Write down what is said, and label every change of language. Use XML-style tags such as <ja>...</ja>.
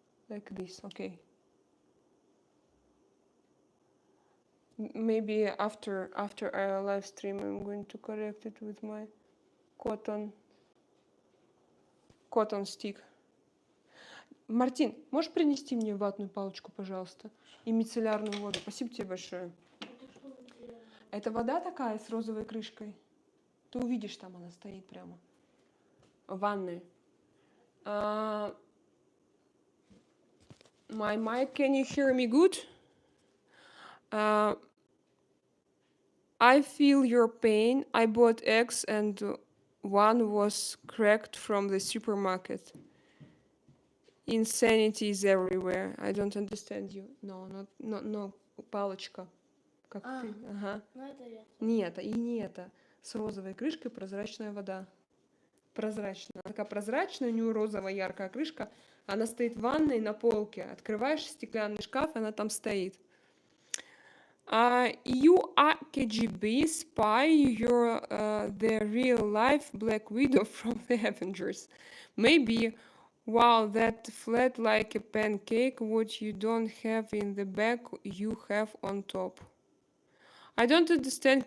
<en>Like this, okay. Maybe after our live stream, I'm going to correct it with my cotton stick.</en> <ru>Мартин, можешь принести мне ватную палочку, пожалуйста, и мицеллярную воду? Спасибо тебе большое. Это вода такая с розовой крышкой. Ты увидишь, там она стоит прямо. В ванной.</ru> <en>My mic, can you hear me good? I feel your pain. I bought eggs and one was cracked from the supermarket. Insanity is everywhere. I don't understand you. No,</en> <ru>палочка. Как ты? Ага. Не это, и не это. С розовой крышкой прозрачная вода. Прозрачная. Такая прозрачная, у нее розовая яркая крышка. Она стоит в ванной на полке. Открываешь стеклянный шкаф, она там стоит.</ru> <en>You are KGB spy. You're the real life Black Widow from the Avengers. Maybe. Wow, that flat like a pancake. What you don't have in the back, you have on top. I don't understand.</en>